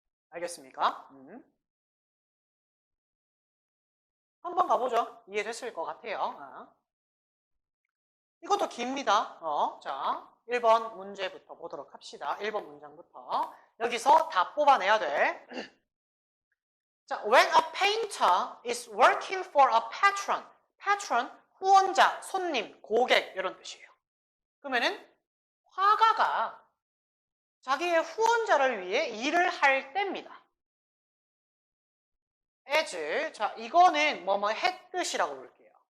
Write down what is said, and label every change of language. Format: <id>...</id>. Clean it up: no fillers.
<ko>알겠습니까? 한번 가보죠. 이해됐을 것 같아요. 이것도 깁니다. 자, 1번 문제부터 보도록 합시다. 1번 문장부터. 여기서 다 뽑아내야 돼.</ko> <en>자, when a painter is working for a patron.</en> <ko>patron, 후원자, 손님, 고객 이런 뜻이에요. 그러면은 화가가 자기의 후원자를 위해 일을 할 때입니다. as, 자, 이거는 뭐뭐 했듯이라고 볼게요.</ko>